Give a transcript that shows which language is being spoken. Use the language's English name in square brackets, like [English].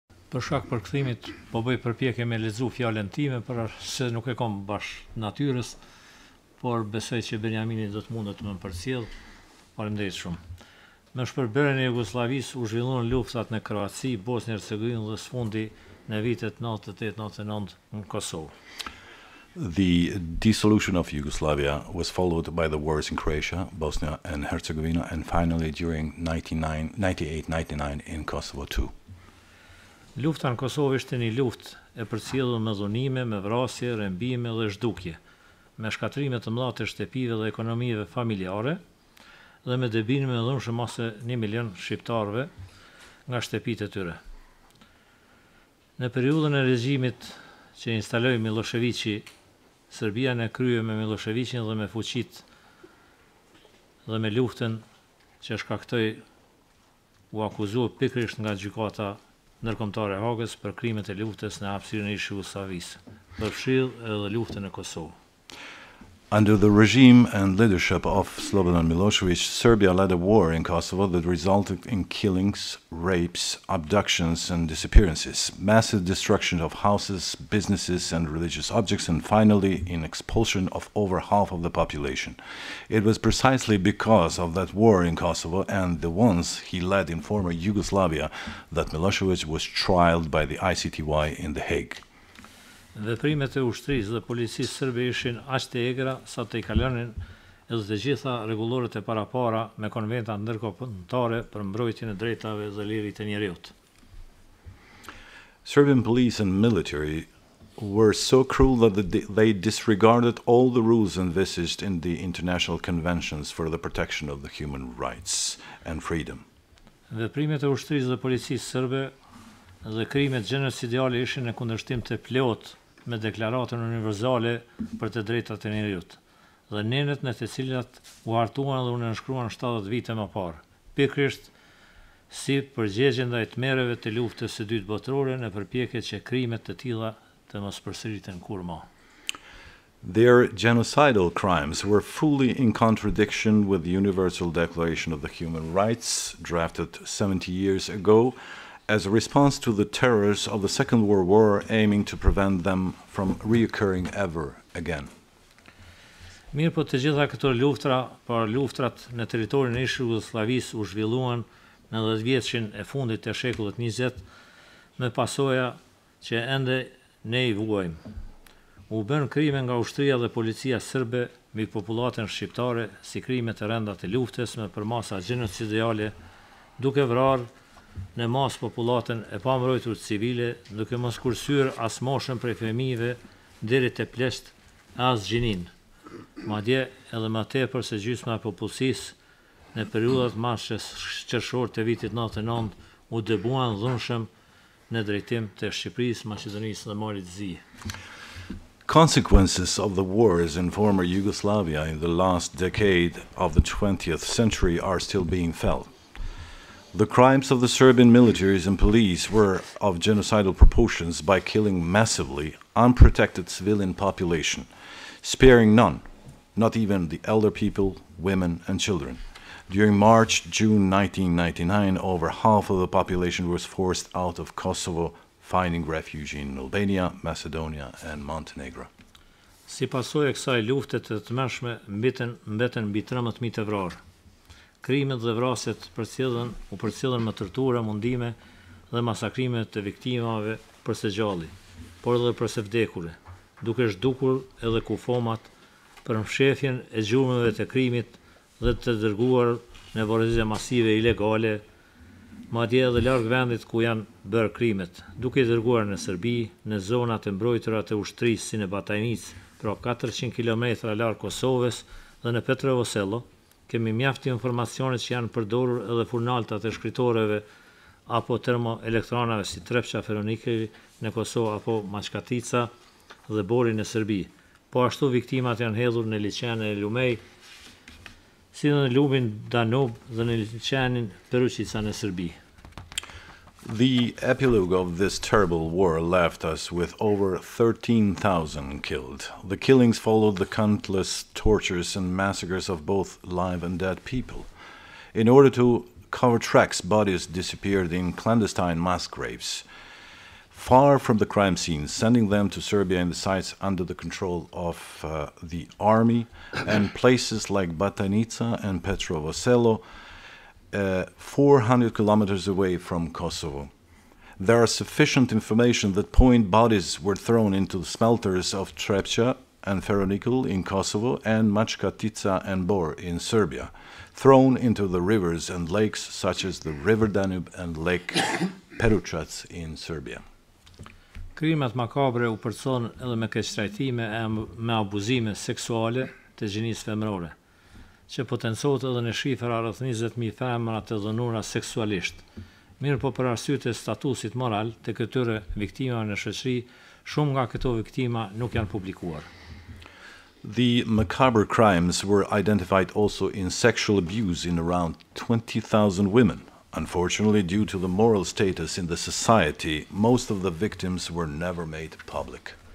[Albanian] Për shkak përkthimit, po bëj përpjekje me lexu fjalën time, se nuk e kam bash natyrës, por besoj që Benjamini do të mundet të më përcjell. Faleminderit shumë. Me shpërbyerjen e Jugosllavisë u zhvilluan luftat në Kroaci, Bosnjë Hercegovinë dhe së fundi në vitet 98-99 në Kosovo. [English] The dissolution of Yugoslavia was followed by the wars in Croatia, Bosnia and Herzegovina, and finally during 98-99 in Kosovo too. [Albanian] Lufta në Kosovë ishte një luftë e përcjellur me dhunime, me vrasje, rrëmbime dhe zhdukje, me shkatrime të mëdha të shtëpive dhe ekonomive familjare dhe me dëbime të dhunshëm ose 1 milion shqiptarëve nga shtëpitë e tyre. Në periudhën e regjimit që instaloi Miloševići, Serbia në krye me Miloševićin dhe me fuqitë dhe me luftën që shkaktoi u akuzua pikërisht nga gjykata ndërkombëtare e Hagës për krimet e luftës në hapësirën e Jugosllavisë, përfshirë edhe luftën e Kosovë. [English] Under the regime and leadership of Slobodan Milošević, Serbia led a war in Kosovo that resulted in killings, rapes, abductions, and disappearances, massive destruction of houses, businesses, and religious objects, and finally in expulsion of over half of the population. It was precisely because of that war in Kosovo and the ones he led in former Yugoslavia that Milošević was trialed by the ICTY in The Hague. [Albanian] Veprimet e ushtrisë dhe policisë serbe ishin aq të egra sa të i kalonin edhe të gjitha rregullorët e parapara me konventa ndërkombëtare për mbrojtjen e drejtave dhe lirit e njerëzit. [English] Serbian police and military were so cruel that they disregarded all the rules envisaged in the international conventions for the protection of the human rights and freedom. [Albanian] Veprimet e ushtrisë dhe policisë serbe dhe krimet genocidiale ishin në kundërshtim të plotë me deklaratën universale për të drejtat e njerëzit dhe nenet në të cilat u hartuan dhe u nënshkruan 70 vite më parë, pikërisht si përgjigje ndaj tmerrjeve të luftës së dytë botërore në përpjekje që krimet të tilla të mos përsëriten kurrë. [English] Their genocidal crimes were fully in contradiction with the Universal Declaration of the Human Rights, drafted 70 years ago, as a response to the terrors of the Second World War, aiming to prevent them from reoccurring ever again. [Albanian] Mirë po të gjitha këto luftrat në territorin e Jugosllavisë u zhvilluan në 10 vjeçin e fundit të shekullit 20 me pasoja që ende ne i vuajmë. U bën krime nga ushtria dhe policia serbe mbi popullatën shqiptare si krime të rënda të luftës me përmasa genocidiale, duke vrarë në mas popullatën e pambrojtur civile, duke mos kursyer as moshën prej fëmijëve deri te plesht as gjinin. Madje edhe më tepër se gjysma e popullsisë në periudhat marrësh qershor të vitit 99 u dëbuan dhunshëm në drejtim të Shqipërisë, Maqedonisë dhe Malit të Zi. [English] Consequences of the wars in former Yugoslavia in the last decade of the 20th century are still being felt. The crimes of the Serbian militaries and police were of genocidal proportions by killing massively unprotected civilian population, sparing none, not even the elder people, women and children. During March-June 1999, over half of the population was forced out of Kosovo, finding refuge in Albania, Macedonia and Montenegro. [Albanian] Si pasojë e kësaj lufte të tmerrshme mbeten mbi 13.000 të vrarë. Krimet dhe vrasjet u përcjellën me tortura, mundime dhe masakrime të viktimave për së gjalli, por edhe për së vdekurve, duke zhdukur edhe kufomat për mfshefjen e gjurmëve të krimit dhe të dërguar në vorëzje masive ilegale, madje edhe larg vendit ku janë bërë krimet, duke i dërguar në Serbi, në zonat e mbrojtura të ushtrisë si në Batajnic, pra 400 km larg Kosovës dhe në Petrovosello. Kemi mjaft informacione që janë përdorur edhe furnaltat e shkritorëve apo termoelektranave si Trepça Feronike në Kosovë apo Maçkatica dhe Bori në Serbi. Po ashtu viktimat janë hedhur në liçenin e Lumej, si në lumin Danub dhe në liçenin Peruqica në Serbi. [English] The epilogue of this terrible war left us with over 13,000 killed. The killings followed the countless tortures and massacres of both live and dead people. In order to cover tracks, bodies disappeared in clandestine mass graves. far from the crime scenes, sending them to Serbia in the sites under the control of the army, and places like Batanica and Petrovo Selo, 400 kilometers away from Kosovo. There are sufficient information that point bodies were thrown into the smelters of Trepča and ferronickel in Kosovo and Machkatica and Bor in Serbia, thrown into the rivers and lakes such as the River Danube and Lake Peručac in Serbia. [Albanian] Krimet makabre u përcon edhe me keqtrajtime e me abuzime seksuale të gjinisë femërore, që potencohet edhe në shifra rreth 20.000 femra të dhënuara seksualisht. Mirë po për arsye të statusit moral të këtyre viktimave në shoqëri, shumë nga këto viktima nuk janë publikuar. [English] The macabre crimes were identified also in sexual abuse in around 20,000 women. Unfortunately, due to the moral status in the society, most of the victims were never made public.